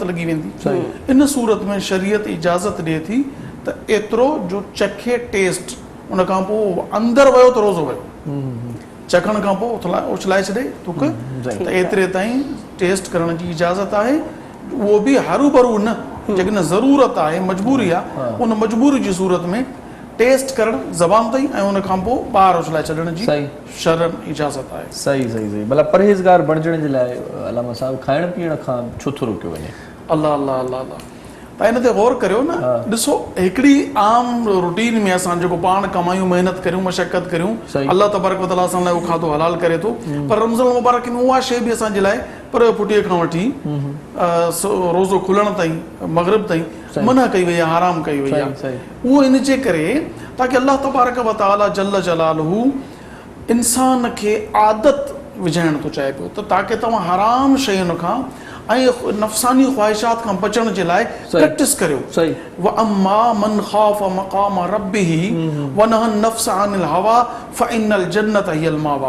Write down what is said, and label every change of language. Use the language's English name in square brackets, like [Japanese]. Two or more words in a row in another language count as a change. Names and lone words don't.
[Sindhi] लॻी वेंदी इन सूरत में शरीयत इजाज़त ॾिए थी त एतिरो जो चखे टेस्ट उन खां पोइ अंदरि वियो त रोज़ो वियो चखण खां पोइ उछलाए छॾे तुक त एतिरे ताईं टेस्ट करण जी इजाज़त आहे उहो बि हरू भरू न जेकॾहिं ज़रूरत आहे मजबूरी आहे उन मजबूरी जी सूरत में टेस्ट करणु ज़बान ताईं ऐं उन खां पोइ ॿाहिरि उछलाए छॾण जी शरन इजाज़त आहे सही भला परहेज़गार बणजण जे लाइ अलामा साहिब खाइण पीअण खां छो थो रोकियो वञे अल्लाह अल्लाह अल्लाह अल्लाह त इन ते गौर करियो न ॾिसो हिकिड़ी आम रूटीन में असां जेको पाण कमायूं महिनत करियूं मशक़त करियूं [Arabic] الله تبارك وتعالى [Sindhi] असां लाइ उहो खाधो हलाल करे थो पर रमज़ान मुबारक में उहा शइ बि असांजे लाइ पर पुटीअ खां वठी रोज़ो खुलण ताईं मग़रिब ताईं मना कई वई आहे हराम कई वई आहे उहो इन जे करे ताकी [Arabic] الله تبارك وتعالى جل جلاله [Sindhi] इंसान खे आदत विझाइण थो चाहे पियो त ताकी तव्हां हराम शयुनि खां ऐं नफ़सानी ख़्वाहिशात खां बचण जे लाइ प्रैक्टिस करियो। सही। [Arabic] وأما من خاف مقام ربه ونهى النفس عن الهوى فإن الجنة هي المأوى.